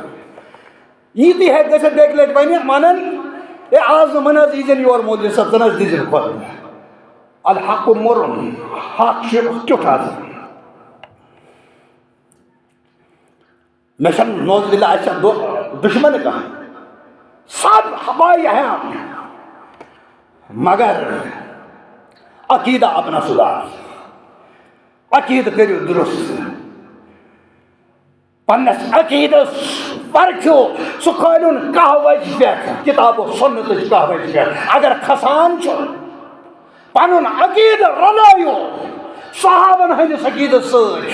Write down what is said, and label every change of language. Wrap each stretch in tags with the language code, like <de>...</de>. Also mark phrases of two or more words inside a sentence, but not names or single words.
<ks>یی تہِ ہیٚکہِ گٔژھِتھ بیٚکہِ لٹہِ ونن ہے آز نہٕ مہ حظ ییٖزٮ۪ن یور مولوی صٲب ژٕ نہ حظ دِیٖزٮ۪ن خۄد. الحق مُرُن حق چھُ تیُتھ آسان. مےٚ چھنہٕ</ks> <ar>نوز باللہ</ar> <ks>اَسہِ چھا دُشمن کانٛہہ</ks> <ur>سب ہمارے ہیں مگر عقیدہ اپنا سدھار.</ur> <ks>عقیدہ کٔرِو درست. پننس عقیدس پرکھو سُہ کھٲلِوُن کانٛہہ وجہ پٮ۪ٹھ کتاب و سنتٕچ کانٛہہ وجہ پٮ۪ٹھ. اگر کھسان چھُ پنُن عقیدٕ رلٲیِو صحابن ہٕنٛدِس عقیدس سۭتۍ.</ks>